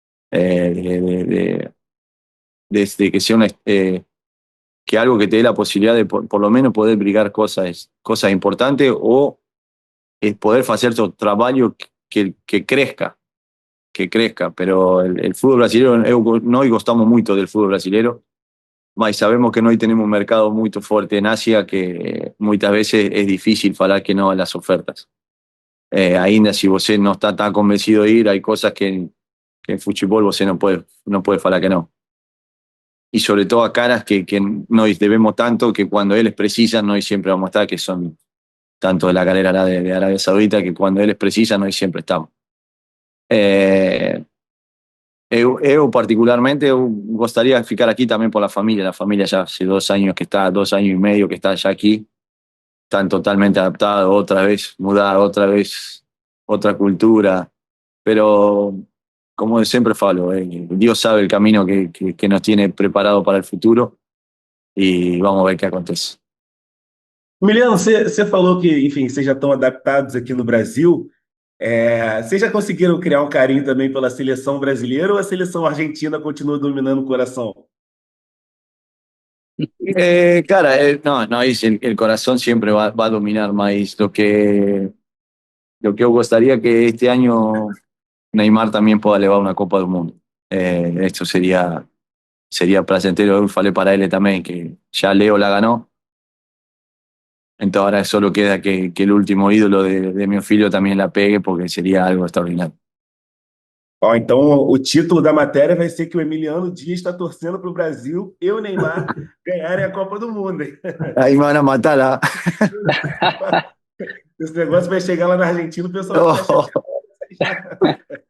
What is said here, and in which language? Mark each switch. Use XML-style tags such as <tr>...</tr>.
<es>Desde que sea que algo que te dé la posibilidad de por lo menos poder brigar cosas importantes o poder hacer tu trabajo que crezca, pero el fútbol brasileño,</es> <pt>nós gostamos</pt> <es>mucho del fútbol brasileño, mas sabemos que hoy tenemos un mercado muy fuerte en Asia que muchas veces es difícil falar que no a las ofertas. Ainda si você no está tan convencido de ir, hay cosas que en fútbol você no puede falar que no. Y sobre todo a caras que nos debemos tanto que cuando ellos precisan, nos siempre vamos a estar, que son tanto de la galera de Arabia Saudita, que cuando ellos precisan, nos siempre estamos.</es> <pt>Eu particularmente</pt> <es>gustaría ficar aquí también por la familia ya hace 2 años que está, 2 años y medio que está ya aquí, están totalmente adaptados, otra vez mudar, otra vez otra cultura, pero como siempre falo, Dios sabe el camino que nos tiene preparado para el futuro y vamos a ver qué acontece.</es> <pt>Emiliano, você falou que, enfim, vocês já estão adaptados aqui no Brasil. Vocês já conseguiram criar um carinho também pela seleção brasileira ou a seleção argentina continua dominando o coração?</pt> <es>Cara, no, es el corazón siempre va a dominar más. Lo que yo gustaría que este año Neymar también pueda llevar una Copa del Mundo. Esto sería placentero. Yo falei para él también que ya Leo la ganó. Entonces ahora solo queda que el último ídolo de mi filho también la pegue, porque sería algo extraordinario.</es> <pt>Ó, então, o título da matéria vai ser que o Emiliano Dias está torcendo para o Brasil e o Neymar ganharem a Copa do Mundo, hein?</pt> <es>Ahí me van a matar lá.</es> <pt>Esse negócio vai chegar lá na Argentina, o pessoal vai achar.</pt>